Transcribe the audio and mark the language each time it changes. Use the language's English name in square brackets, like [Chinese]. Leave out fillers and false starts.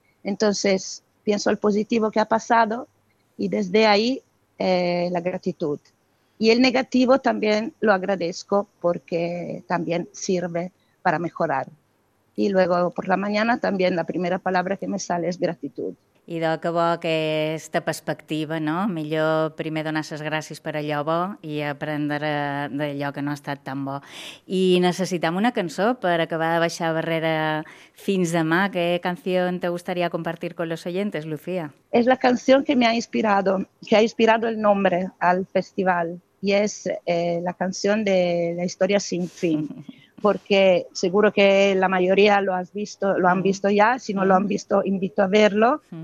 [Spanish] Entonces, pienso al positivo que ha pasado y desde ahí la gratitud. Y el negativo también lo agradezco porque también sirve para mejorar. Y luego por la mañana también la primera palabra que me sale es gratitud. [Catalan] I de que bo aquesta perspectiva, no? Millor primer donar les gràcies per allò bo i aprendre d'allò que no ha estat tan bo. I necessitem una cançó per acabar de baixar barrera fins demà. [Spanish] ¿Qué canción te gustaría compartir con los oyentes, Lucía? Es la canción que me ha inspirado, que ha inspirado el nombre al festival. Y es la canción de La Historia Sin Fin. Porque seguro que la mayoría lo has visto, lo han visto ya, si no lo han visto, invito a verlo.